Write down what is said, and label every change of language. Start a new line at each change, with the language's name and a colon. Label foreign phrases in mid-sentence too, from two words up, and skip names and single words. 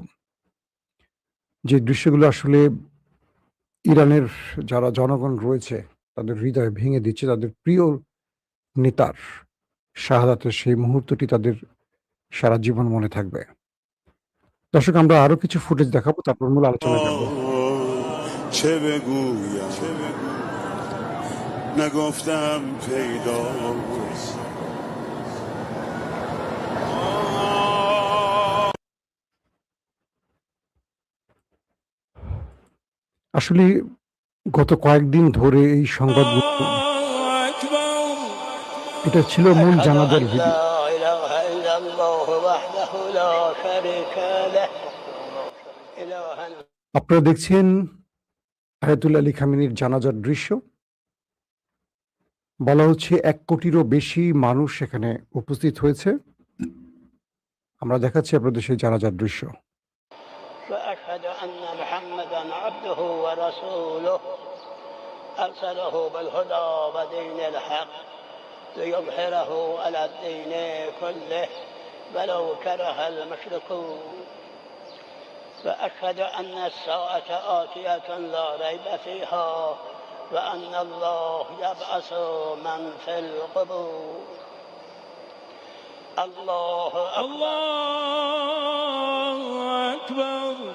Bangla: যে দৃশ্যগুলো আসলে ইরানের যারা জনগণ রয়েছে তাদের হৃদয় ভেঙে দিচ্ছে। তাদের প্রিয় নেতার শাহাদাতের সেই মুহূর্তটি তাদের সারা জীবন মনে থাকবে। দর্শক, আমরা আরো কিছু ফুটেজ দেখাবো, তারপর মূল আলোচনায় যাবো।
Persian: چه بگویم نگفتم پیداست
Bangla: আসলে গত কয়েকদিন ধরে এই সংবাদগুলো, এটা ছিল মূল জানাজার ভিডিও। আপনারা দেখছেন আয়াতুল্লাহ আলী খামেনির জানাজার দৃশ্য। বলা হচ্ছে 1 কোটিরও বেশি মানুষ সেখানে উপস্থিত হয়েছে। আমরা দেখাচ্ছি আপনাদের সেই জানাজার দৃশ্য।
Arabic: وأشهد أن محمدا عبده ورسوله أرسله بالهدى ودين الحق ليظهره على الدين كله ولو كره المشركون وأشهد أن الساعة آتية لا ريب فيها وأن الله يبعث من في القبور الله أكبر